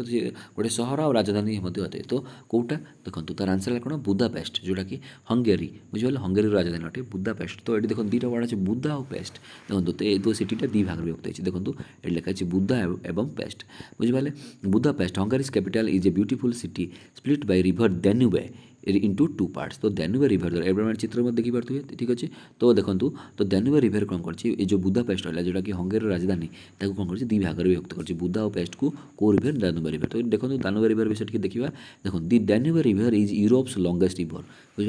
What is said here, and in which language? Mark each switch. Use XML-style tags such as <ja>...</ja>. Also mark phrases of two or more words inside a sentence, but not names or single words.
<or>ସିଏ ଗୋଟେ ସହର ଆଉ ରାଜଧାନୀ ମଧ୍ୟ ଅଟେ। ତ କେଉଁଟା ଦେଖନ୍ତୁ ତାର ଆନ୍ସର୍ ହେଲା କ'ଣ ବୁଦାପେଷ୍ଟ ଯେଉଁଟାକି ହଙ୍ଗେରୀ ବୁଝିପାରିଲେ ହଙ୍ଗେରୀର ରାଜଧାନୀ ଅଟେ ବୁଦାପେଷ୍ଟ। ତ ଏଠି ଦେଖନ୍ତୁ ଦୁଇଟା ୱାର୍ଡ଼ ଅଛି ବୁଦା ଆଉ ପେଷ୍ଟ ଦେଖନ୍ତୁ ତ ଏ ସିଟିଟା ଦୁଇ ଭାଗରେ ବିଭକ୍ତ ହୋଇଛି ଦେଖନ୍ତୁ ଏଠି ଲେଖା ଅଛି ବୁଦା ଏବଂ ପେଷ୍ଟ ବୁଝିପାରିଲେ।</or> <en>ବୁଦାପେଷ୍ଟ ହଙ୍ଗାରୀ's capital is a beautiful city split by river Danube into two parts।</en> <or>ତ ଦାନୁବେ ରିଭର ଦ୍ୱାରା ଏବେ ମାନେ ଚିତ୍ର ମଧ୍ୟ ଦେଖିପାରୁଥିବେ ଠିକ୍ ଅଛି। ତ ଦେଖନ୍ତୁ ତ ଦାନୁବେ ରିଭର କ'ଣ କରିଛି ଏ ଯେଉଁ ବୁଦାପେଷ୍ଟ ରହିଲା ଯେଉଁଟାକି ହଙ୍ଗେରୀର ରାଜଧାନୀ ତାକୁ କ'ଣ କରିଛି ଦୁଇ ଭାଗରେ ବିଭକ୍ତ କରିଛି ବୁଦା ଓ ପେଷ୍ଟକୁ କେଉଁ ରିଭର ଦାନୁବେ ରିଭର। ତ ଦେଖନ୍ତୁ ଦାନୁବେ ରିଭର ବିଷୟରେ ଟିକେ ଦେଖିବା ଦେଖନ୍ତୁ</or> <en>the Danube river is Europe's longest river</en> <or>ବୁଝିପାରିଲେ।</or>